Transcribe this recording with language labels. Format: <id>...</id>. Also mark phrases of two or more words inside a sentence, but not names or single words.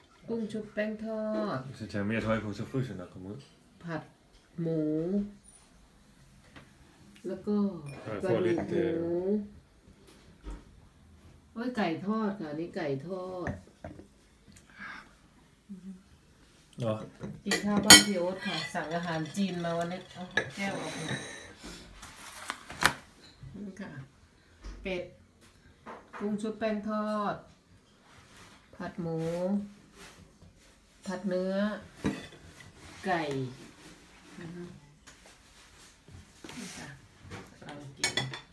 <th>กุ้งชุบแป้งทอด</th> <da>Så tager jeg mere tøj på, så fryser den og kommer ud.</da> <th>ผัดหมู แล้วก็กระดูกหมูโอ้ยไก่ทอดค่ะนี่ไก่ทอด</th> <da>Nå.</da> <th>กินข้าวบ้านพี่โอ๊ตค่ะสั่งอาหารจีนมาวันนี้เอาแก้วออกมานี่ค่ะเป็ดกุ้งชุบแป้งทอดผัดหมูผัดเนื้อไก่นี่ค่ะเรากิน</th>